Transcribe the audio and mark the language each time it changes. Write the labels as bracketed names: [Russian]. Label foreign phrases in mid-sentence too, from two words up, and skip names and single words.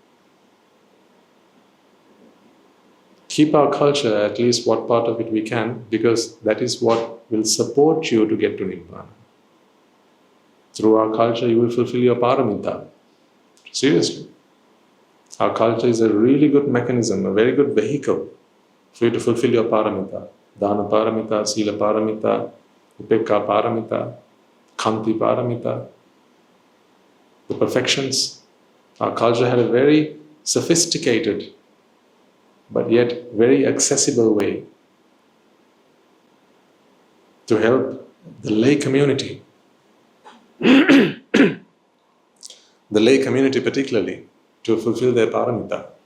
[English] Keep our culture, at least what part of it we can, because that is what will support you to get to Nibbāna. Through our culture, you will fulfill your paramita. Seriously. Our culture is a really good mechanism, a very good vehicle for you to fulfill your paramita. [Pali] Dana paramita, sila paramita, upekka paramita, khanti paramita. [English] The perfections. Our culture had a very sophisticated but yet very accessible way to help the lay community. The lay community particularly, to fulfill their paramita.